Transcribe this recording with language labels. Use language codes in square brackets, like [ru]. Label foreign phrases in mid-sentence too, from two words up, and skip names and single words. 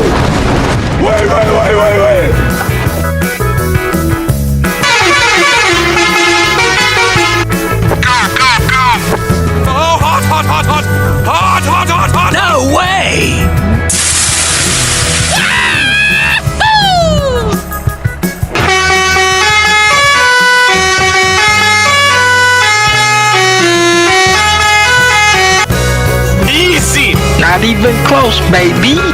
[en] Wait, wait, wait, wait, wait. Oh, hot, hot, hot, hot! Hot, hot, hot, hot! No way! Easy! Not even close, baby.